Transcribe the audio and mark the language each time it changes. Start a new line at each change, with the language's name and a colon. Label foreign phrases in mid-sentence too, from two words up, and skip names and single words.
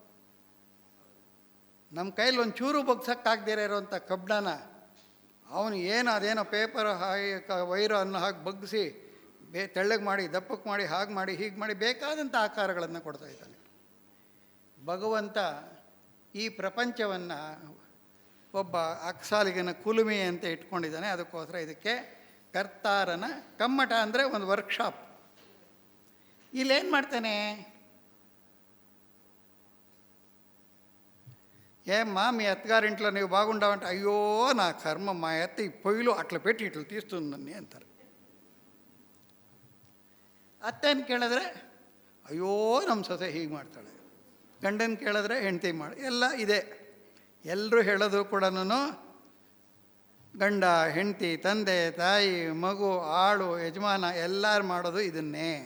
Kannada: ನಮ್ಮ ಕೈಲಿ ಒಂಚೂರು ಬಗ್ಸೋಕ್ಕಾಗದಿರ ಇರೋವಂಥ ಕಬ್ಬಣನ ಅವನು ಏನು ಅದೇನೋ ಪೇಪರ್ ವೈರು ಅನ್ನು ಹಾಕಿ ಬಗ್ಗಿಸಿ ತೆಳ್ಳಗೆ ಮಾಡಿ, ದಪ್ಪಕ್ಕೆ ಮಾಡಿ, ಹಾಗೆ ಮಾಡಿ, ಹೀಗೆ ಮಾಡಿ ಬೇಕಾದಂಥ ಆಕಾರಗಳನ್ನು ಕೊಡ್ತಾ ಇದ್ದಾನೆ. ಭಗವಂತ ಈ ಪ್ರಪಂಚವನ್ನು ಒಬ್ಬ ಅಕ್ಸಾಲಿಗನ ಕುಲುಮೆ ಅಂತ ಇಟ್ಕೊಂಡಿದ್ದಾನೆ. ಅದಕ್ಕೋಸ್ಕರ ಇದಕ್ಕೆ ಕರ್ತಾರನ ಕಮ್ಮಟ ಅಂದರೆ ಒಂದು ವರ್ಕ್ಶಾಪ್. ಇಲ್ಲೇನು ಮಾಡ್ತಾನೆ?
Telugu: ఏమ్మా మీ అత్తగారింట్లో నీవు బాగుండావంటే అయ్యో నా కర్మ మా అత్త ఈ పొయ్యిలో అట్లా పెట్టి ఇట్లా తీస్తుందని అంటారు.
Kannada: ಅತ್ತೆನ ಕೇಳಿದ್ರೆ ಅಯ್ಯೋ ನಮ್ಮ ಸೊಸೆ ಹೀಗೆ ಮಾಡ್ತಾಳೆ, ಗಂಡನ ಕೇಳಿದ್ರೆ ಹೆಂಡತಿ ಮಾಡಿ ಎಲ್ಲ ಇದೆ. ಎಲ್ಲರೂ ಹೇಳೋದು ಕೂಡ ಗಂಡ, ಹೆಂಡತಿ, ತಂದೆ, ತಾಯಿ, ಮಗು, ಆಳು, ಯಜಮಾನ ಎಲ್ಲರೂ ಮಾಡೋದು ಇದನ್ನೇ.